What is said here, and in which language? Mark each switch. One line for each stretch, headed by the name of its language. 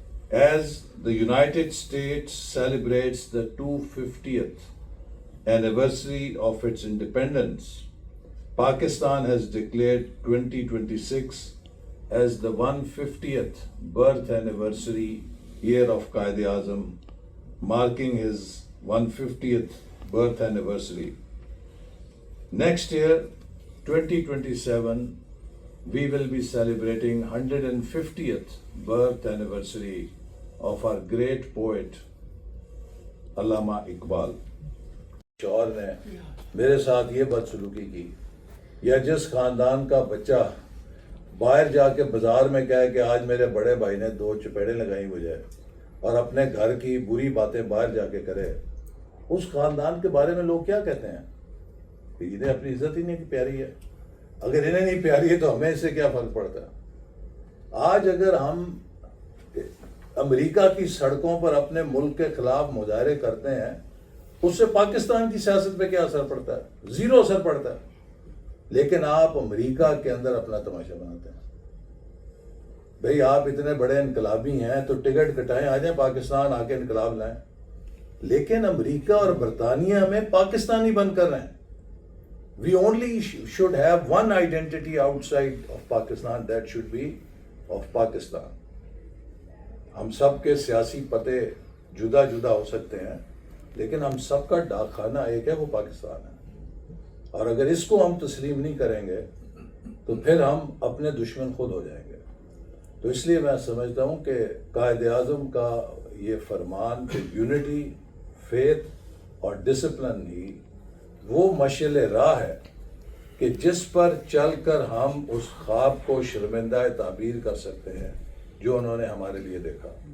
English: As the United States celebrates the 250th anniversary of its independence, Pakistan has declared 2026 as the 150th birth anniversary year of Quaid-e-Azam, marking his 150th birth anniversary. Next year, 2027, we will be celebrating 150th birth anniversary of our great poet, Allama Iqbal.
Urdu: شوہر نے میرے ساتھ یہ بدسلوکی کی، یا جس خاندان کا بچہ باہر جا کے بازار میں کہے کہ آج میرے بڑے بھائی نے 2 چپیڑیں لگائی مجھے، اور اپنے گھر کی بری باتیں باہر جا کے کرے، اس خاندان کے بارے میں لوگ کیا کہتے ہیں کہ انہیں اپنی عزت ہی نہیں پیاری ہے. اگر انہیں نہیں پیاری ہے تو ہمیں اس سے کیا فرق پڑتا ہے؟ آج اگر ہم امریکہ کی سڑکوں پر اپنے ملک کے خلاف مظاہرے کرتے ہیں، اس سے پاکستان کی سیاست پہ کیا اثر پڑتا ہے؟ 0 اثر پڑتا ہے. لیکن آپ امریکہ کے اندر اپنا تماشا بناتے ہیں. بھئی آپ اتنے بڑے انقلابی ہیں تو ٹکٹ کٹائیں، آ جائیں پاکستان، آ کے انقلاب لائیں. لیکن امریکہ اور برطانیہ میں پاکستانی بن کر رہے ہیں.
English: We only should have one identity outside of Pakistan, that should be of Pakistan.
Urdu: ہم سب کے سیاسی پتے جدا جدا ہو سکتے ہیں، لیکن ہم سب کا ڈاک خانہ ایک ہے، وہ پاکستان ہے. اور اگر اس کو ہم تسلیم نہیں کریں گے تو پھر ہم اپنے دشمن خود ہو جائیں گے. تو اس لیے میں سمجھتا ہوں کہ قائد اعظم کا یہ فرمان کہ یونٹی، فیتھ اور ڈسپلن ہی وہ مشعل راہ ہے کہ جس پر چل کر ہم اس خواب کو شرمندہ تعبیر کر سکتے ہیں جو انہوں نے ہمارے لیے دیکھا.